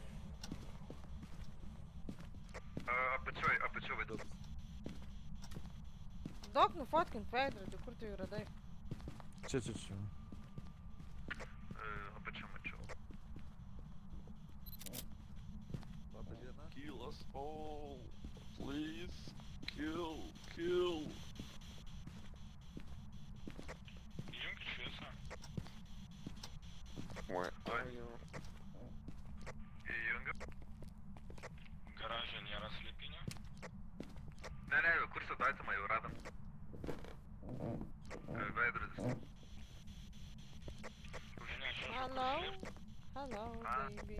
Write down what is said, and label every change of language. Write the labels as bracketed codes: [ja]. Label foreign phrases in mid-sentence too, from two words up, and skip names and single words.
[lt] Apačioj veidrodį. Daug nufotkint veidrodį, kur tu jį radai? čia. Apačioj mačiau. Labą dieną. [en] Kill us all. Please. Kill. [lt] Įjunk šviesą. [en] Where are you? [lt] Įjungiu. Garaže nėra slėpinio. Ne, kur sudaitimą jau radom. Veidrodis. [en] Hello, baby.